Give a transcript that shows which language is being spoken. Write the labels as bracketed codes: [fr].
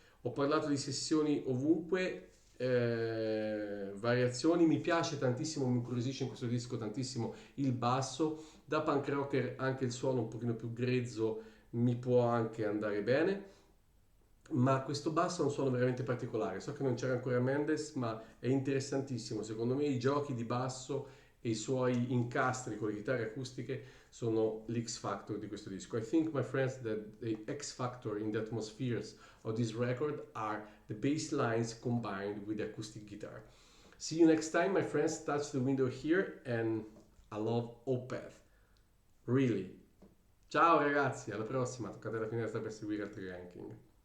[it] Ho parlato di sessioni ovunque, variazioni, mi piace tantissimo, mi incuriosisce in questo disco tantissimo il basso, da punk rocker anche il suono un pochino più grezzo mi può anche andare bene, ma questo basso ha un suono veramente particolare. So che non c'era ancora Mendes, ma è interessantissimo. Secondo me i giochi di basso e i suoi incastri con le chitarre acustiche sono l'X factor di questo disco. [en] I think, my friends, that the X factor in the atmospheres of this record are the bass lines combined with the acoustic guitar. See you next time, my friends. Touch the window here, and I love Opeth. [it] Really. Ciao ragazzi, alla prossima. Toccate la finestra per seguire altri ranking.